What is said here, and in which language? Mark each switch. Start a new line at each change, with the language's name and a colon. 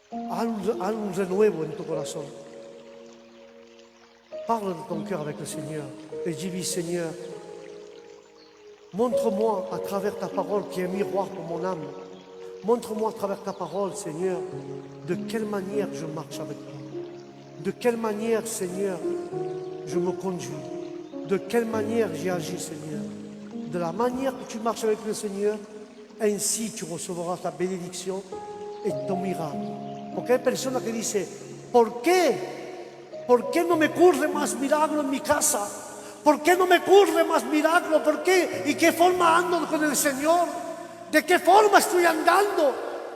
Spanish: Haz un nuevo en tu corazón.
French: Parle de ton cœur avec le Seigneur et dis-lui, Seigneur, montre-moi à travers ta parole qui est un miroir pour mon âme. Montre-moi à travers ta parole, Seigneur, de quelle manière je marche avec toi. De quelle manière, Seigneur, je me conduis. De quelle manière j'ai agi, Seigneur. De la manière que tu marches avec le Seigneur, ainsi tu recevras ta bénédiction et ton miracle.
Spanish: Porque hay personas que dicen, ¿por qué? ¿Por qué no me ocurre más milagro en mi casa? ¿Por qué no me ocurre más milagro? ¿Por qué? ¿Y qué forma ando con el Señor? ¿De qué forma estoy andando?